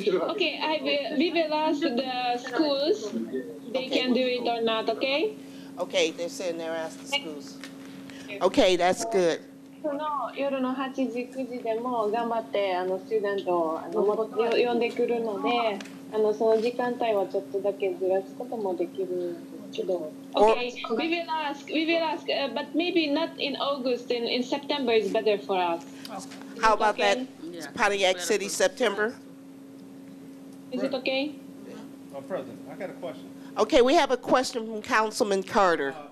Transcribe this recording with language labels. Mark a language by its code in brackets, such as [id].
[en] Okay, we will ask the schools they can do it or not, okay? Okay, they're saying they're asked the schools. Okay, that's good. [ja] その夜の8時、9時でも頑張ってスチューデントを呼んでくるので、その時間帯はちょっとだけずらすこともできる。けど、 [en] Okay, we will ask, but maybe not in August, in September is better for us. How about that, Okay. Pontiac City, September? Is it okay? President, I got a question. Okay, we have a question from Councilman Carter.